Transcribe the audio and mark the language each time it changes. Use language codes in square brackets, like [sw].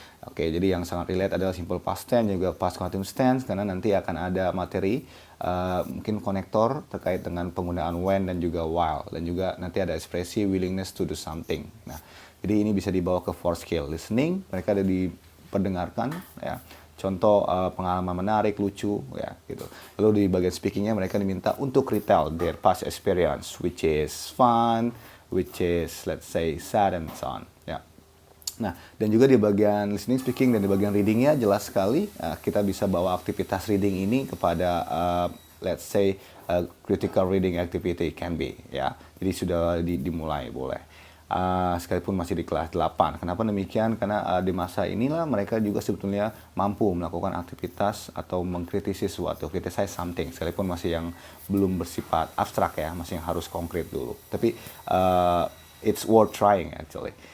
[id] Oke, jadi yang sangat relate adalah simple past tense juga past continuous tense karena nanti akan ada materi mungkin konektor terkait dengan penggunaan when dan juga while dan juga nanti ada ekspresi [en] willingness to do something. [id] Nah, jadi ini bisa dibawa ke 4 skill listening, mereka ada diperdengarkan ya. Contoh pengalaman menarik, lucu ya gitu. Lalu di bagian speakingnya mereka diminta untuk [en] retell their past experience which is fun, which is let's say sad and so on. [id] Ya. Nah, dan juga di bagian listening, speaking, dan di bagian readingnya jelas sekali kita bisa bawa aktivitas reading ini kepada [en] let's say critical reading activity can be [id] ya. Jadi sudah dimulai boleh. Sekalipun masih di kelas 8. Kenapa demikian? Karena di masa inilah mereka juga sebetulnya mampu melakukan aktivitas atau mengkritisi sesuatu, [en] criticize something, [id] sekalipun masih yang belum bersifat abstrak ya, masih yang harus konkret dulu. Tapi [en] it's worth trying actually.